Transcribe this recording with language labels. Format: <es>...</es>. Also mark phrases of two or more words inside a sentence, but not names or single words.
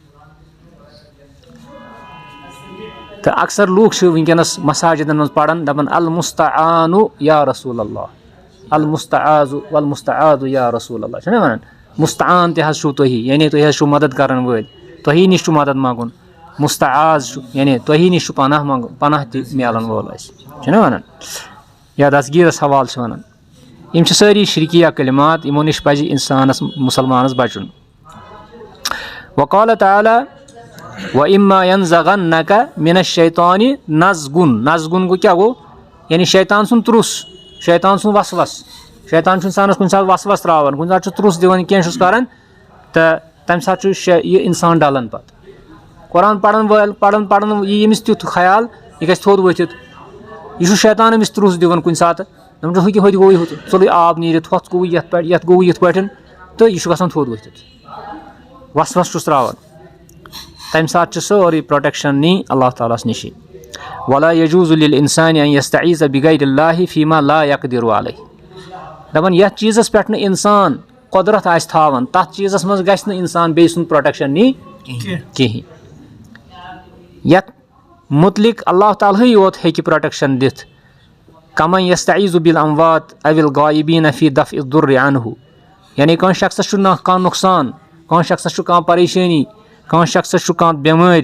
<ks>تہٕ اکثر لُکھ چھِ وٕنکیٚنس مساجدن منٛز پران دپان</ks> <ar>المستعانُ یا رسول اللہ المستعاذُ والمستعاذُ یا رسول اللہ</ar> <ks>چھِنہ ونان مستعان تہِ حظ چھُو تُہی یعنی تُہۍ حظ چھِو مدد کران وٲلۍ تۄہی نِش چھُ مدد منٛگُن مستعاذ چھُ یعنی تۄہی نِش چھُ پناہ منٛگُن پناہ تہِ مِلان وول اَسہِ چھِنہ ونان یا دسگیٖرس حوالہٕ چھِ ونان یِم چھِ سٲری شرکیہ کلمات یِمو نِش پزِ انسانس مُسلمانس بچُن</ks> <ar>وقال تعالیٰ وَإِمَّا يَنزَغَنَّكَ مِنَ الشَّيْطَانِ نَزْغٌ</ar> <ks>نزغُن گوٚو کیٛاہ گوٚو یعنی شیطان سُنٛد ترُس شیطان سُنٛد وسوس شیطان چھُ انسانس کُنہِ ساتہٕ وسوس تراوان کُنہِ ساتہٕ چھُ ترُس دِوان کینٛہہ چھُس کران تہٕ تمہِ ساتہٕ چھُ یہِ انسان ڈلان پتہٕ قۄران پرن وٲلۍ پرن یی ییٚمِس تیُتھ خیال یہِ گژھِ تھوٚد ؤتھِتھ یہِ چھُ شیطان أمِس ترُس دِوان کُنہِ ساتہٕ دپان چھُ ہُتہِ گوٚو یہِ ژوٚلُے آب نیٖرِتھ ہۄتھ گوٚو یتھ پٮ۪ٹھ یتھ گوٚو یِتھ پٲٹھۍ تہٕ یہِ چھُ گژھان تھوٚد ؤتھِتھ وسوس چھُس تراوان تمہِ ساتہٕ چھِ سٲرٕے پروٹیکشن نِنۍ اللہ تعالیٰ ہس نِشی</ks> <ar>ولا یجوٗزُ لِلانسانِ ان یستعیٖذ بِغیر اللہِ فیٖما لا یقدِرُ علیہ</ar> <ks>دپان یتھ چیٖزس پٮ۪ٹھ نہٕ انسان قۄدرت آسہِ تھاوان تتھ چیٖزس منٛز گژھِ نہٕ انسان بیٚیہِ سُنٛد پروٹیکشن نِنۍ کہیٖنۍ یتھ مُتعلق اللہ تعالیٰ ہٕے یوت ہیٚکہِ پروٹیکشن دِتھ</ks> <ar>کمن یستعیٖذُ بالاموات او الغایبیٖن فی دفع الضُرِّ عنہُ</ar> <ks>یعنی کٲنٛسہِ شخصس چھُ کانٛہہ نۄقصان کٲنٛسہِ شخصس چھُ کانٛہہ پریشٲنی کٲنٛسہِ شخصس چھُ کانٛہہ بٮ۪مٲرۍ</ks>